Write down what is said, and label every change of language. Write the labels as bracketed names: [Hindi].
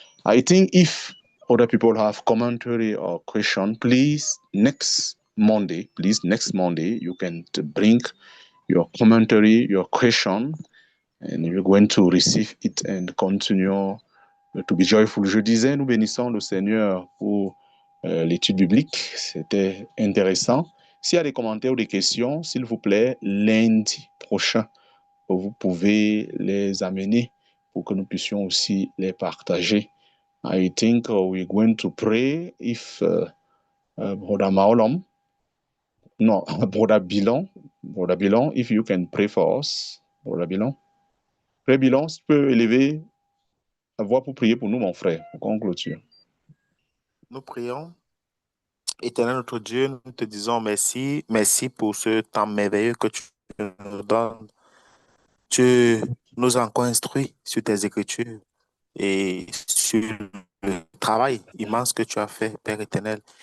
[English] I think if other people have commentary or question, please next Monday, you can bring your commentary, your question, And we're going to receive it and continue to be joyful. [French] Je disais, nous bénissons le Seigneur pour l'étude biblique. C'était intéressant. S'il y a des commentaires ou des questions, s'il vous plaît, lundi prochain, vous pouvez les amener pour que nous puissions aussi les partager. [English] I think we're going to pray if Brother Maolom, no, Brother Bilon, if you can pray for us, Brother Bilon. [French] Frère Bilon, si tu peux élever la voix pour prier pour nous, mon frère, pour qu'on clôture. Nous prions. Éternel notre Dieu, nous te disons merci. Merci pour ce temps merveilleux que tu nous donnes. Tu nous as encore instruits sur tes écritures et sur le travail immense que tu as fait, Père éternel.